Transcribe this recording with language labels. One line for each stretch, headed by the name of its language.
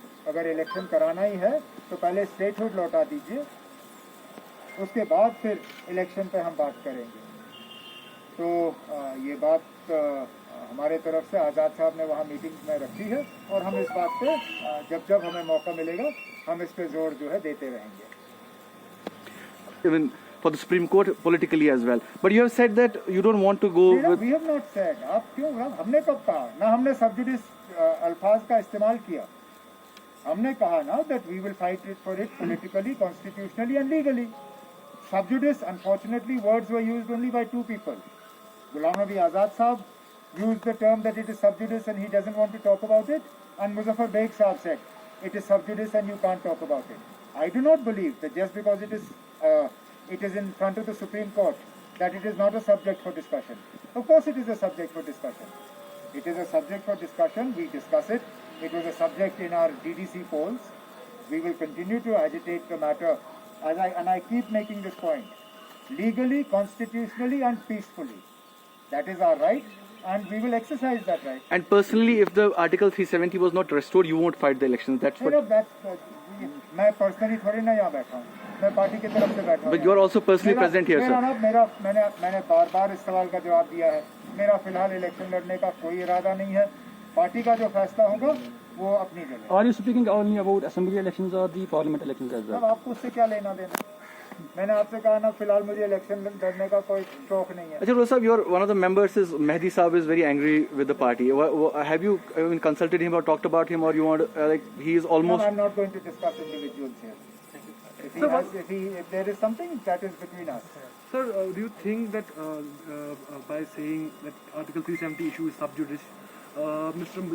Hindi: अगर इलेक्शन कराना ही है तो पहले स्टेटहुड लौटा दीजिए, उसके बाद फिर इलेक्शन पे हम बात करेंगे. तो ये बात हमारे तरफ से आज़ाद साहब ने वहाँ मीटिंग में रखी है और हम इस बात पे जब हमें मौका मिलेगा हम इस पे जोर जो है देते रहेंगे.
English: Even for the Supreme Court politically as well. But you have said that you don't want to go with... We have not said.
Hindi: आप क्यों? हमने कब कहा? ना हमने सबजुडिस अल्फाज का इस्तेमाल किया. हमने कहा ना
English: that we will fight it for it politically, constitutionally and legally. Subjudice, unfortunately, words were used only by two people. Ghulam Nabi Azad Sahab used the term that it is subjudice and he doesn't want to talk about it, and Muzaffar Beg Sahab said it is subjudice and you can't talk about it. I do not believe that just because it is in front of the Supreme Court that it is not a subject for discussion. Of course it is a subject for discussion. It is a subject for discussion. We discuss it. It was a subject in our DDC polls. We will continue to agitate the matter and I keep making this point. Legally, constitutionally and peacefully. That is our right and we will exercise that right. And personally, if the Article 370 was not restored, you won't fight the elections. That's what...
Hindi: मैं personally थोड़ी ना यहाँ बैठा हूँ, मैं party की तरफ से बैठा हूँ.
English: But you are also personally present here, sir.
Hindi: मैंने बार इस सवाल का जवाब दिया है. मेरा फिलहाल इलेक्शन लड़ने का कोई इरादा नहीं है. पार्टी का जो फैसला होगा वो अपनी जगह.
English: Are you speaking only about assembly elections or the parliament elections as well?
Hindi: अब आपको उससे क्या लेना देना? मैंने आपसे कहा ना फिलहाल मुझे इलेक्शन लड़ने का कोई शौक नहीं है.
English: Ajay Rosab, you are one of the members. Is Mehdi Saab is very angry with the party. Have you consulted him or talked about him, or you want like he is almost? No, I'm not going to discuss individuals here. If there is something that is between us. Sir, do you think that by saying that Article 370 issue is sub judice, Mr.